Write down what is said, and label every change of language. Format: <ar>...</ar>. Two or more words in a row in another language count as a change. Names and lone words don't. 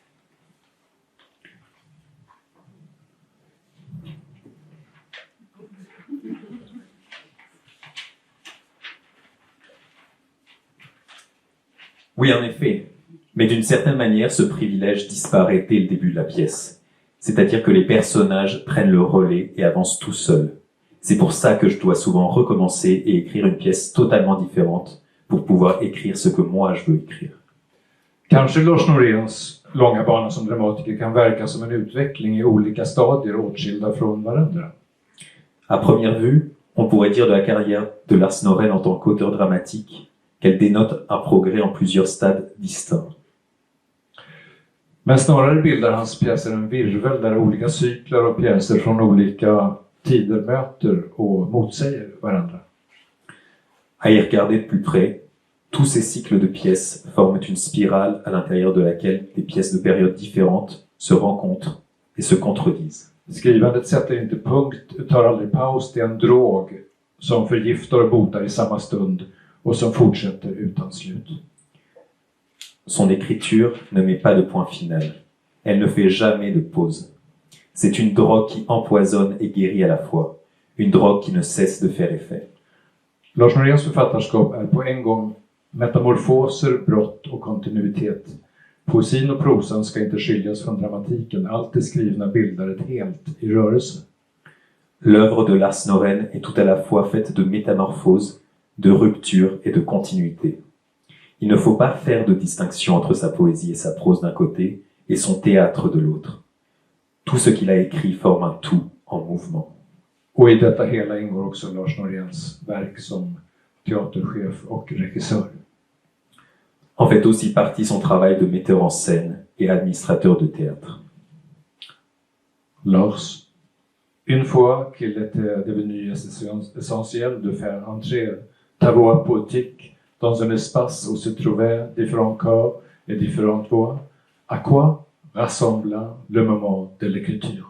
<fr>Oui, en effet. Mais d'une certaine manière, ce privilège disparaît dès le début de la pièce. C'est-à-dire que les personnages prennent le relais et avancent tout seuls. C'est pour ça que je dois souvent recommencer et écrire une pièce totalement différente pour pouvoir écrire ce que moi je veux écrire.</fr> <sv>Kanske Lars Noréns långa bana som dramatiker kan verka som en utveckling i olika stadier åtskilda från varandra.</sv> <fr>À première vue, on pourrait dire de la carrière de Lars Norén en tant qu'auteur dramatique qu'elle dénote un progrès en plusieurs stades distincts.</fr> <sv>Men snarare bildar hans pjäser en virvel där olika cykler och pjäser från olika tider möter och motsäger varandra.</sv> <fr>À y regarder de plus près, tous ces cycles de pièces forment une spirale à l'intérieur de laquelle des pièces de périodes différentes se rencontrent et se contredisent.</fr> <sv>Skrivandet sätter inte punkt, tar aldrig paus, det är en drog som förgiftar och botar i samma stund och som fortsätter utan slut.</sv> <fr>Son écriture ne met pas de point final. Elle ne fait jamais de pause. C'est une drogue qui empoisonne et guérit à la fois. Une drogue qui ne cesse de faire effet.</fr> <sv>Lars Noréns författarskap är på en gång metamorfoser, brott och kontinuitet. Poesin och prosan ska inte skiljas från dramatiken. Allt det skrivna bildar ett helt i rörelse.</sv> <fr>L'œuvre de Lars Norén est tout à la fois faite de métamorphose, de rupture et de continuité. Il ne faut pas faire de distinction entre sa poésie et sa prose d'un côté et son théâtre de l'autre. Tout ce qu'il a écrit forme un tout en mouvement.</fr> <sv>Och i detta hela ingår också Lars Noréns verk som teaterchef och regissör.</sv> <fr>En fait aussi partie son travail de metteur en scène et administrateur de théâtre. Lars, une fois qu'il était devenu essentiel de faire entrer ta voix poétique dans un espace où se trouvaient différents corps et différentes voix, à quoi rassembla le moment de l'écriture?</fr>